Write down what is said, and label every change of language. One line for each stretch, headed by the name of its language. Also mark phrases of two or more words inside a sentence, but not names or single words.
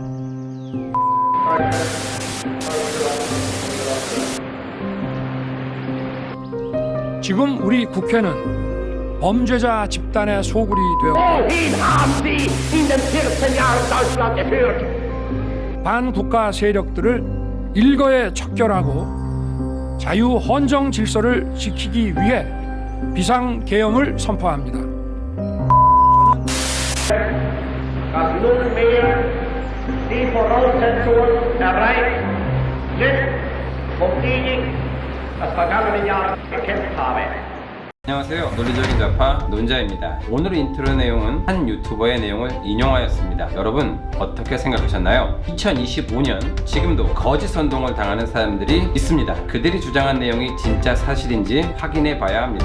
Korean: 지금 우리 국회는 범죄자 집단의 소굴이 되었고 반국가 세력들을 일거에 척결하고 자유 헌정 질서를 지키기 위해 비상계엄을 선포합니다.
German: dass nunmehr die Voraussetzungen erreicht sind, die ich das vergangene Jahr gekämpft habe.
Korean: 안녕하세요. 논리적인 좌파 논자입니다. 오늘 인트로 내용은 한 유튜버의 내용을 인용하였습니다. 여러분 어떻게 생각하셨나요? 2025년 지금도 거짓 선동을 당하는 사람들이 있습니다. 그들이 주장한 내용이 진짜 사실인지 확인해 봐야 합니다.